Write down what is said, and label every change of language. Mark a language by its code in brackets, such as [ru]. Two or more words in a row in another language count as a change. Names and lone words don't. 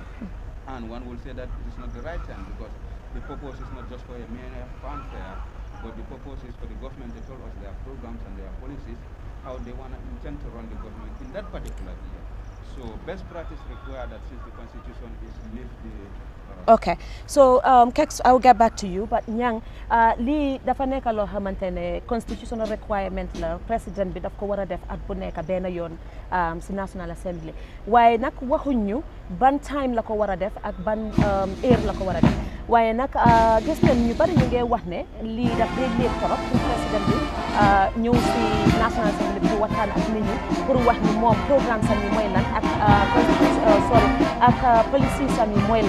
[en] And one will say that it is not the right time, because the purpose is not just for a mere fanfare, but the purpose is for the government to tell us their programs and their policies, how they want to intend to run the government in that particular year. So best practice requires that since the Constitution is live the Okay, so Kex, I will get back to you, but Nyang, [wo] li dafa nekk loo xamante ne [en] constitutional requirement [wo] la président bi daf ko war a def at bu nekk benn yoon si National Assembly, waaye nag waxuñu ban time la ko war a def ak ban heure la ko war a def, waaye nag gis nañ ñu bari ñu ngi wax ne lii daf dee léeg torop pour président bi ñëw si National Assembly bi waxtaan ak nit ñi pour wax ni moom programme sam yi mooy lan ak policies sam yi mooy lan.